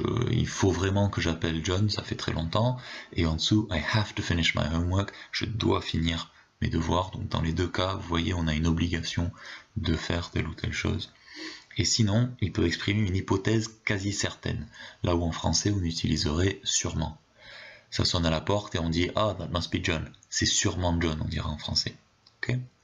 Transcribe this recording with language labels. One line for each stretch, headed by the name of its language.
French: Il faut vraiment que j'appelle John, ça fait très longtemps. Et en dessous,
English: I have to finish my homework.
French: Je dois finir mes devoirs. Donc dans les deux cas, vous voyez, on a une obligation de faire telle ou telle chose. Et sinon, il peut exprimer une hypothèse quasi certaine, là où en français on utiliserait sûrement. Ça sonne à la porte et on dit ah,
English: that must be John.
French: C'est sûrement John, on dira en français. Okay.